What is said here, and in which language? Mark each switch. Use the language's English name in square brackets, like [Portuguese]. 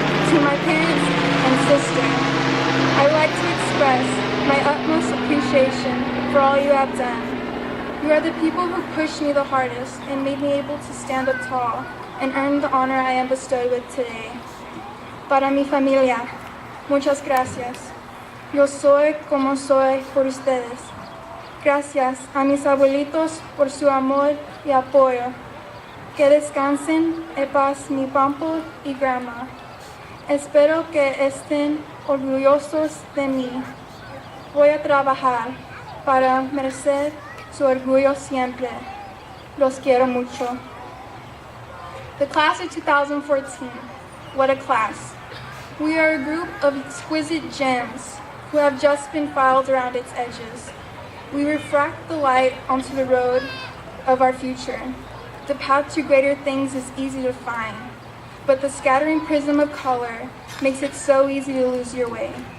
[English] To my parents and sister, I would like to express my utmost appreciation for all you have done. You are the people who pushed me the hardest and made me able to stand up tall and earn the honor I am bestowed with today. [Spanish] Para mi familia, muchas gracias. Yo soy como soy por ustedes. Gracias a mis abuelitos por su amor y apoyo. Que descansen en paz mi pampo y [English] grandma. [Spanish] Espero que estén orgullosos de mí. Voy a trabajar para merecer su orgullo siempre. Los quiero mucho. [English] The class of 2014, what a class. We are a group of exquisite gems who have just been filed around its edges. We refract the light onto the road of our future. The path to greater things is easy to find, but the scattering prism of color makes it so easy to lose your way.